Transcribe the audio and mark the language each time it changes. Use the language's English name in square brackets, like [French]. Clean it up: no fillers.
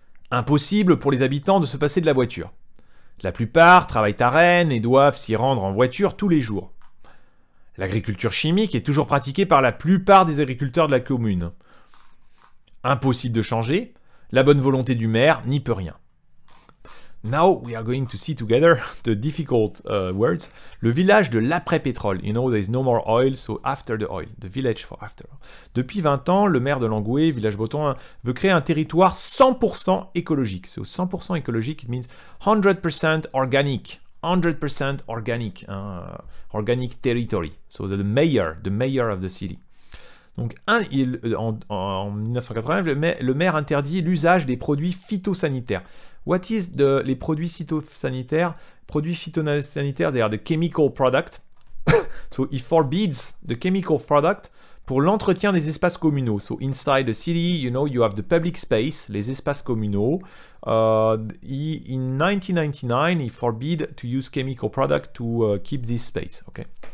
[French] Impossible pour les habitants de se passer de la voiture. La plupart travaillent à Rennes et doivent s'y rendre en voiture tous les jours. L'agriculture chimique est toujours pratiquée par la plupart des agriculteurs de la commune. Impossible de changer, la bonne volonté du maire n'y peut rien. [English] Now we are going to see together the difficult words. [French] Le village de l'après-pétrole. [English] You know, there is no more oil, so after the oil. The village for after. [French] Depuis 20 ans, le maire de Langoué, village breton, veut créer un territoire 100% écologique. [English] So 100% écologique, it means 100% organic. 100% organic. Organic territory. So the mayor of the city. [French] Donc, en 1980, le maire interdit l'usage des produits phytosanitaires. [English] What is les produits phytosanitaires? Produits phytosanitaires, they are the chemical product. So, it forbids the chemical product [French] pour l'entretien des espaces communaux. [English] So, inside the city, you know, you have the public space, les espaces communaux. In 1999, he forbid to use chemical product to keep this space. Okay.